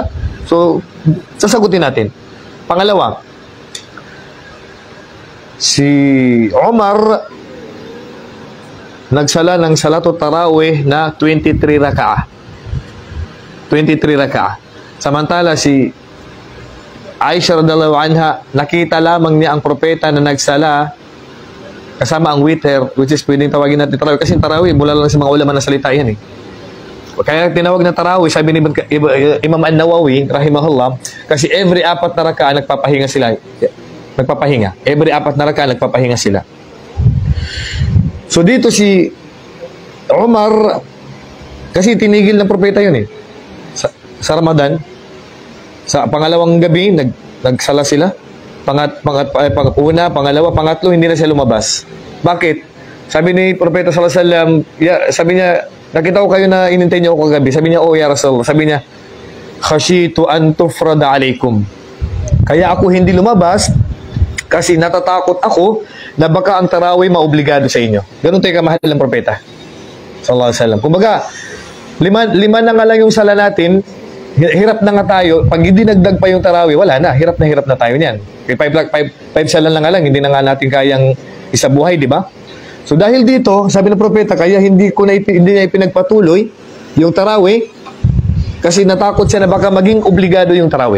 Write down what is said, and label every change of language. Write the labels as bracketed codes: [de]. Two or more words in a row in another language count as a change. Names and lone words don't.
[tl] So, sasagutin natin. Pangalawa, si Umar nagsala ng Salatul Tarawih na 23 raka'ah. 23 raka'ah. Samantala si Aisha [ar] رضي الله عنها, [tl] nakita lamang niya ang propeta na nagsala kasama ang witr, [en] which is [tl] pwedeng tawagin natin tarawih. Kasi tarawih, mula lang sa mga ulama na salita yan eh. Kaya tinawag na tarawih, sabi ni Imam An-Nawawi, rahimahullah, kasi every 4 na raka'ah nagpapahinga sila. Nagpapahinga. Every 4 na raka'ah nagpapahinga sila. So dito si Umar, kasi tinigil ng propeta yun eh. Sa Ramadan, sa pangalawang gabi, nagsala sila. Una, pangalawa, pangatlo, hindi na siya lumabas. Bakit? Sabi ni propeta [ar] صلى الله عليه وسلم, [tl] sabi niya, nakita ko kayo na inintay niyo ako kagabi. Sabi niya, oh [ar] يا رسول. [tl] Sabi niya, [ar] خشيت أن تفرض عليكم. [tl] Kaya ako hindi lumabas kasi natatakot ako na baka ang tarawih maobligado sa inyo. Ganun tayo kamahal ng propeta [ar] صلى الله عليه وسلم. [tl] Kumbaga, lima na nga lang yung sala natin, hirap na nga tayo. Pag hindi nagdag pa yung tarawih, wala na. Hirap na tayo niyan. 5 sala na nga lang, hindi na nga natin kayang isabuhay, di ba? So dahil dito, sabi ng propeta, kaya hindi niya ipinagpatuloy yung tarawih kasi natakot siya na baka maging obligado yung tarawih.